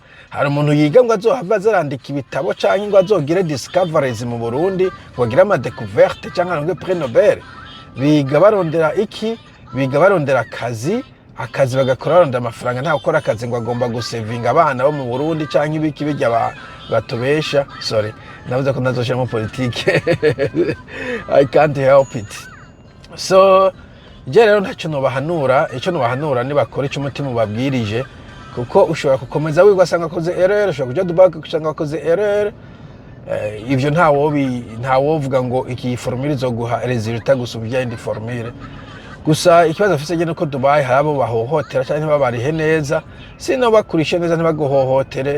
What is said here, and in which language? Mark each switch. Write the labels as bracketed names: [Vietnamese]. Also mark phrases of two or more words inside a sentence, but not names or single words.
[Rundi] Hari umuntu yiga ngo azohava azarandika ibitabo canke ngo azogire discoveries mu Burundi kugira ama découverte canke aronke prix Nobel. Biga barondera iki? Biga barondera akazi bagakora barondera amafaranga. Nta gukora akazi ngo agomba gusevinga abana bo mu Burundi canke ibiki bijya batubesha. Sorry navuze ko nazoshira mu politique [English] I can't help it. [Rundi] So je rero ntacyo nobahanura. Icyo nobahanura ni bakora ico umutima ubabwirije, kuko ushobora gukomeza wigwa asanga akoze erreur, ushobora kuja Dubai kusanga akoze erreur. Ivyo ntawovuga ngo iki formule izoguha resultat gusubya indi formule. Gusa ikibazo afise je nuko Dubai harabo bahohotera cyane babarihe neza, sino bakurishe neza ntibagohohotere.